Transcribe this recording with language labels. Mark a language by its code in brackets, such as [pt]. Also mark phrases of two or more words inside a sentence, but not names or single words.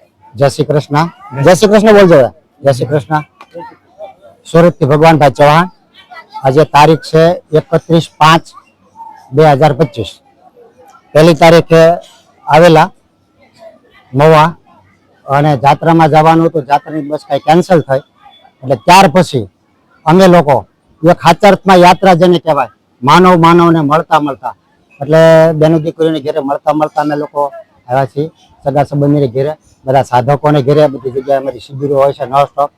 [hi] जय श्री कृष्ण बोल जाए। जय श्री कृष्ण। सूरत થી ભગવાનભાઈ ચૌહાણ। [gu] આજે તારીખ છે 31/5/2025। પહેલી તારીખે આવેલા મવા અને જાત્રામાં જવાનું હતું, જાત્રાની બસ કઈ કેન્સલ થઈ એટલે ત્યાર પછી અમે લોકો એક હાચરતમાં યાત્રા જેને કહેવાય, માનવ માનવને મળતા મળતા એટલે બેનો દીકરીઓને ઘેરે મળતા મળતા અમે લોકો આવ્યા છીએ, સગા સંબંધીને ઘેરે, બધા સાધકોને ઘેરે, બધી જગ્યાએ અમારી શિબિરો હોય છે નોન સ્ટોપ।